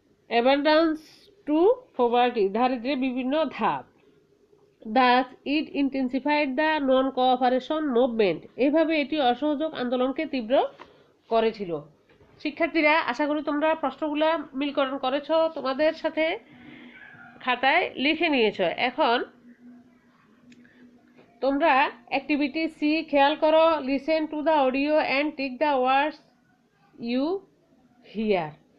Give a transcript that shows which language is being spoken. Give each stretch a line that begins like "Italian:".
English: abundance to poverty,
Bangla: দারিদ্র্যের বিভিন্ন ধাপ।
English: Thus it intensified the non-cooperation movement.
Bangla: এভাবে এটি অসহযোগ আন্দোলনকে তীব্র করেছিল। শিক্ষার্থীরা, আশা করি তোমরা প্রশ্নগুলো মিলকরণ করেছ, তোমাদের সাথে খাতায় লিখে নিয়েছ। এখন তোমরা অ্যাক্টিভিটি সি খেয়াল করো,
English: Listen to the audio and tick the words you hear.